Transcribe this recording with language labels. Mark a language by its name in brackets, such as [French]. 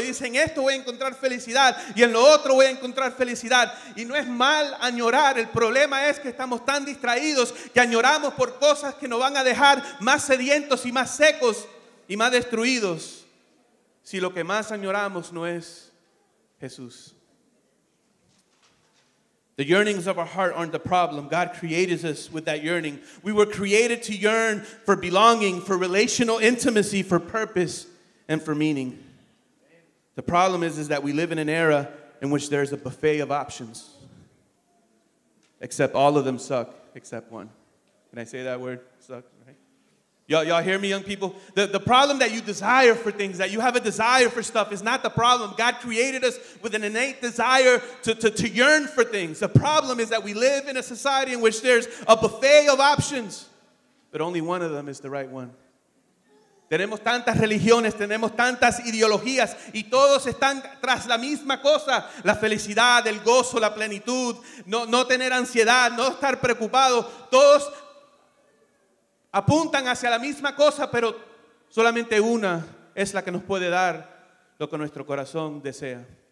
[Spanish] Y dice, en esto voy a encontrar felicidad y en lo otro voy a encontrar felicidad. Y no es mal añorar. El problema es que estamos tan distraídos que añoramos por cosas que nos van a dejar más sedientos y más secos y más destruidos. Si lo que más añoramos no es Jesús. [English] The yearnings of our heart aren't the problem. God created us with that yearning. We were created to yearn for belonging, for relational intimacy, for purpose, and for meaning. The problem is that we live in an era in which there's a buffet of options. Except all of them suck, except one. Can I say that word? Suck, right? Y'all hear me, young people? The problem that you desire for things, that you have a desire for stuff is not the problem. God created us with an innate desire to yearn for things. The problem is that we live in a society in which there's a buffet of options, but only one of them is the right one. [Spanish] Tenemos tantas religiones, tenemos tantas ideologías y todos están tras la misma cosa. La felicidad, el gozo, la plenitud, no tener ansiedad, no estar preocupado. Todos apuntan hacia la misma cosa, pero solamente una es la que nos puede dar lo que nuestro corazón desea.